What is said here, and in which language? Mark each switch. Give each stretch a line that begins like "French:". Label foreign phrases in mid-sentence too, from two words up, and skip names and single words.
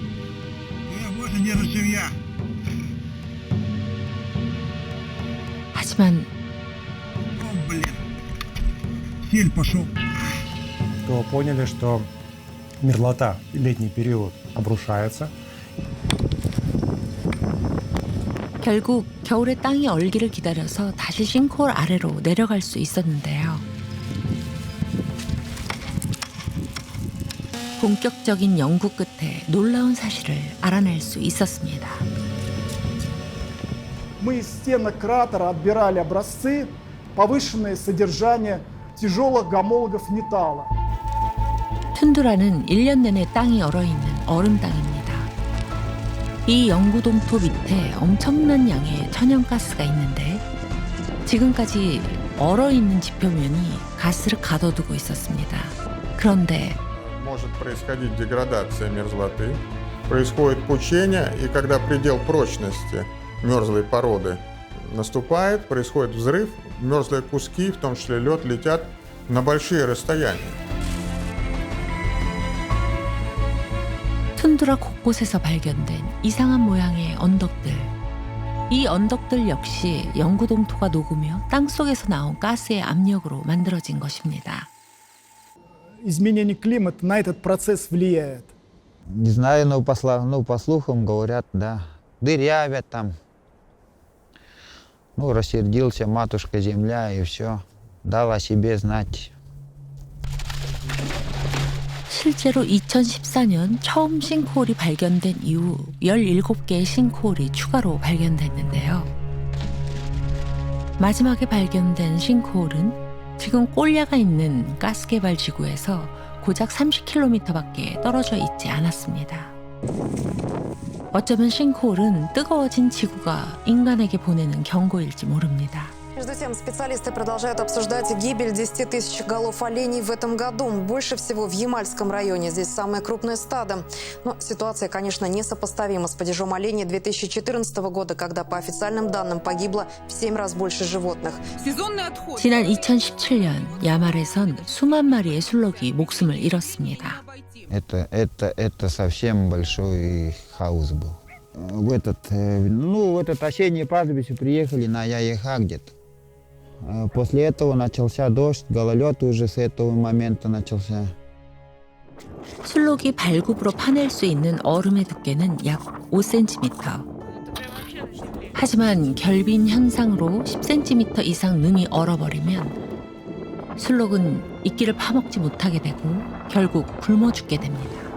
Korean: 하지만
Russian: То поняли, что мерзлота, летний период обрушается.
Korean: 결국 겨울에 땅이 얼기를 기다려서 다시 싱크홀 아래로 내려갈 수 있었는데요. 본격적인 연구 끝에 놀라운 사실을 알아낼 수 있었습니다.
Russian: Мы из стенок кратера отбирали образцы, повышенное содержание тяжелых гомологов металла.
Korean: 툰드라는 1년 내내 땅이 얼어있는 얼음 땅입니다. 이 영구동토 밑에 엄청난 양의 천연가스가 있는데 지금까지 얼어있는 지표면이 가스를 가둬두고 있었습니다. 그런데
Russian: Может происходить деградация мерзлоты, происходит пучение, и когда предел прочности мерзлой породы наступает, происходит взрыв, мерзлые куски, в том числе лед, летят на большие расстояния.
Korean: 툰드라 곳곳에서 발견된 이상한 모양의 언덕들. 이 언덕들 역시 영구동토가 녹으며 땅속에서 나온 가스의 압력으로 만들어진 것입니다.
Russian: Изменение климата на этот процесс влияет. Не знаю, но по слухам говорят, да, дырявят там. Ну, рассердился матушка земля и все, дал о себе знать.
Korean: 실제로 2014년 처음 싱크홀이 발견된 이후 17개의 싱크홀이 추가로 발견됐는데요. 마지막에 발견된 싱크홀은 지금 꼴야가 있는 가스개발 지구에서 고작 30km밖에 떨어져 있지 않았습니다. 어쩌면 싱크홀은 뜨거워진 지구가 인간에게 보내는 경고일지 모릅니다.
Russian: Между тем, специалисты продолжают обсуждать гибель 10 тысяч голов оленей в этом году. Больше всего в Ямальском районе. Здесь самое крупное стадо. Но ситуация, конечно, несопоставима с падежом оленей 2014 года, когда, по официальным данным, погибло в 7 раз больше животных.
Korean: 지난 2017년 야말에선 수만 마리의 술록이 목숨을 잃었습니다.
Russian: Это совсем большой хаос был. В этот осеннее пастбище приехали на Яеха где-то. После этого начался дождь, гололед уже с этого момента начался.
Korean: 술록이 발굽으로 파낼 수 있는 얼음의 두께는 약 5cm. 하지만 결빈 현상으로 10cm 이상 능이 얼어버리면 술록은 이끼를 파먹지 못하게 되고 결국 굶어 죽게 됩니다.